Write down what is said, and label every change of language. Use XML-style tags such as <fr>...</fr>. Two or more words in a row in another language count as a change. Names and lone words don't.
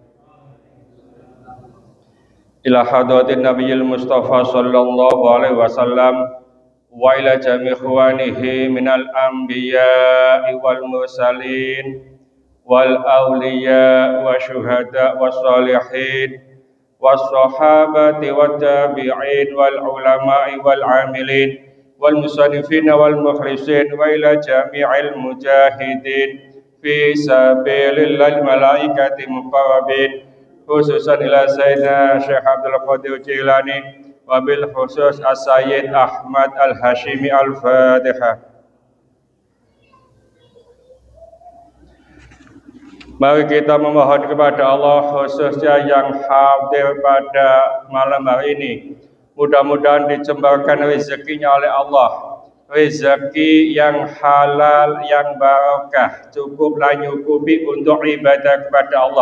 <ar>إلى حضرة النبي المصطفى صلى الله عليه وسلم وإلى جميع إخوانه من الأنبياء والمرسلين والأولياء والشهداء والصالحين والصحابة والتابعين والعلماء العاملين والمصنفين والمخلصين وإلى جميع المجاهدين في سبيل الله الملائكة المقربين خصوصا إلى Sayyidina Syekh Abdul Qadir Jilani وبالخصوص As-Sayyid Ahmad Al-Hashimi الفاتحة.</ar> <id>Mari kita memohon kepada Allah khususnya yang hadir pada malam hari ini. Mudah-mudahan dicembarkan rezekinya oleh Allah. Rezeki yang halal, yang barakah, cukuplah nyukupi untuk ibadah kepada Allah.</id>